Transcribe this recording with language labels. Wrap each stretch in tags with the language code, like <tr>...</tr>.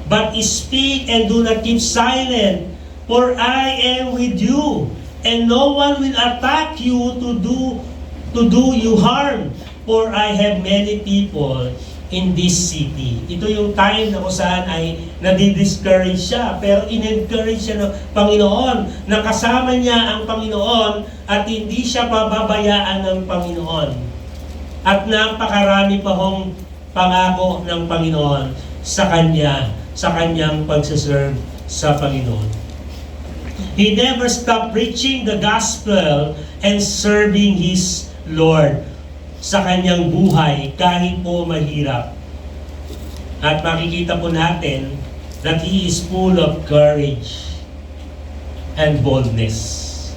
<en>But speak and do not keep silent, for I am with you, and no one will attack you to do you harm, for I have many people in this city.</en> <tl>Ito yung time na kung saan ay nadi-discourage siya, pero in-encourage siya ng Panginoon, na kasama niya ang Panginoon at hindi siya pababayaan ng Panginoon. At napakarami pa hong pangako ng Panginoon sa kanya, sa kanyang pagsaserve sa Panginoon.</tl> <en>He never stopped preaching the gospel and serving his Lord</en> <tl>sa kanyang buhay kahit po mahirap. At makikita po natin</tl> <en>that he is full of courage and boldness.</en>